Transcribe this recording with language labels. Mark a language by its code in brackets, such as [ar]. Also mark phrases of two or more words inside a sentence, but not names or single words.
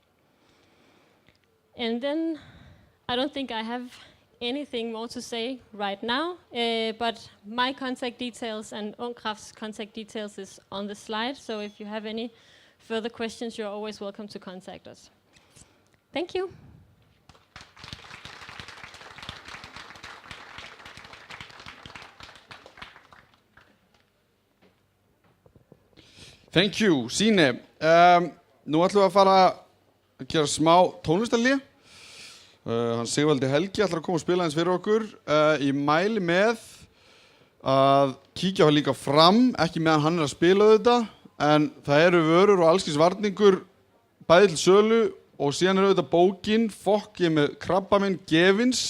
[en] And then I don't think I have anything more to say right now, but my contact details and Ung Kraft's contact details is on the slide, so if you have any further questions, you're always welcome to contact us. Thank you. Thank you, Sine. [is] Nú ætlum við að fara að gera smá tónlistarhlé. Hann Sigvaldi Helgi ætlar að koma og spila eins fyrir okkur. Ég mæli með að kíkja hann líka fram, ekki meðan hann að spila þetta, en það eru vörur og allskins varningur bæði til sölu og síðan auðvitað bókin Fokkið með krabbaminn gefins.